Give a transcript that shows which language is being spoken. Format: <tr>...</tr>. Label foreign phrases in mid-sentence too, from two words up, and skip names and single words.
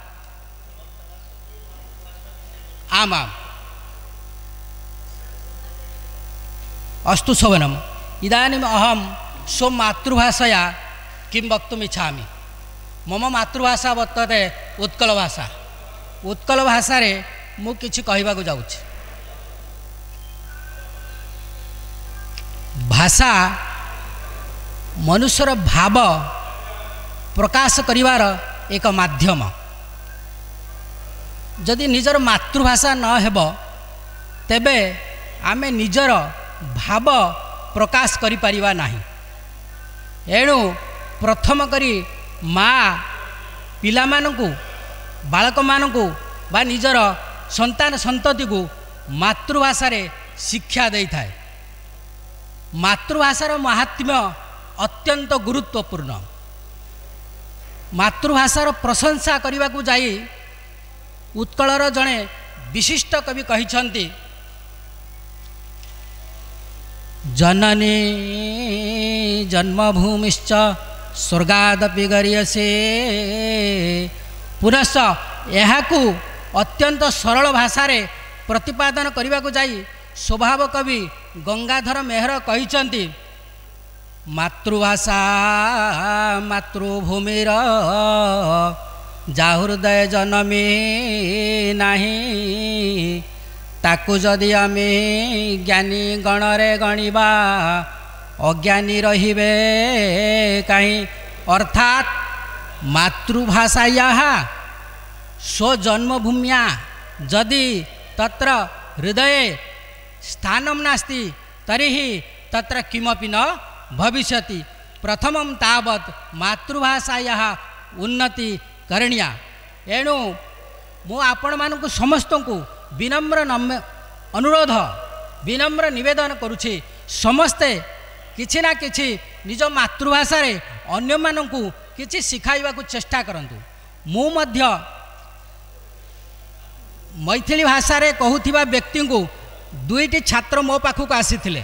<sa>आमाम् अस्तु शोभनम्। इदानीम् अहं स्वमातृभाषया किं वक्तुम् इच्छामि। मम मातृभाषा वर्तते उत्कलभाषा।</sa> <or>ଉତ୍କଳଭାଷାରେ ମୁ କିଛି କହିବାକୁ ଯାଉଛି। ଭାଷା ମନୁଷ୍ୟର ଭାବ ପ୍ରକାଶ କରିବାର ଏକ ମାଧ୍ୟମ। ଯଦି ନିଜର ମାତୃଭାଷା ନ ହେବୋ ତେବେ ଆମେ ନିଜର ଭାବ ପ୍ରକାଶ କରି ପରିବା ନାହି। ଏଣୁ ପ୍ରଥମ କରୀ ମାଁ ପିଲା ମାନକୁ ବାଳକ ମାନକୁ ବା ନିଜର ସନ୍ତାନ ସନ୍ତତି କୋ ମାତୃଭାଷା ରେ ଶିକ୍ଷା ଦେଇ ଥାଏ। ମାତୃଭାଷାର ମହାତ୍ମ୍ୟ ଅତ୍ୟନ୍ତ ଗୁରୁତ୍ୱପୂର୍ଣ୍ଣ। ମାତୃଭାଷାର ପ୍ରଶଂସା କରନେ କୋ ଯାଇ ଉତ୍କଳର ଯଡ଼େ ବିଶିଷ୍ଟ କବି କହିଛନ୍ତି</or> <sa>जननी जन्मभूमिश्च स्वर्गादपि गरीयसे।</sa> <or>ପୁନଶ୍ଚ ଯହାକୂ ଅତ୍ୟନ୍ତ ସରଳ ଭାଷା ରେ ପ୍ରତିପାଦନ କରନେ କୋ ଯାଇ ସ୍ୱଭାବ କବି ଗଙ୍ଗାଧର ମେହର କହିଛନ୍ତି ମାତୃଭାଷା ମାତୃଭୂମିର ଯାହୃଦୟ ଜନମୀ ନାହି। ତାକୂ ଯଦି ଆମେ ଜ୍ଞାନୀ ଗଣରେ ଗଣିବା ଅଜ୍ଞାନୀ ରହିବେ କହୀଁ।</or> <sa>अर्थात मातृभाषाया स्वजन्मभूम्या जदि तत्र हृदय स्थानं नास्ति तर्हि तत्र किमपि न भविष्यति। प्रथमं तावत् मातृभाषाया उन्नति करणीया।</sa> <or>ଏଣୁ ମୁ ଆପଣ ମାନକୁ ସମସ୍ତଙ୍କୁ ବିନମ୍ର ଅନୁରୋଧ ବିନମ୍ର ନିବେଦନ କରୁଛି ସମସ୍ତେ କିଛି ନା କିଛି ନିଜ ମାତୃଭାଷା ରେ ଅନ୍ୟ ମାନକୁ କିଛି ସିଖାଇବାକୁ ଚେଷ୍ଟା କରନ୍ତୁ। ମୁ ମଧ୍ୟ ମୈଥିଳୀ ଭାଷା ରେ କହୂଥିବା ବ୍ୟକ୍ତି କୋ ଦୁଇଟି ଛାତ୍ର ମୋ ପାଖକ ଆସୀଥିଲେ।</or>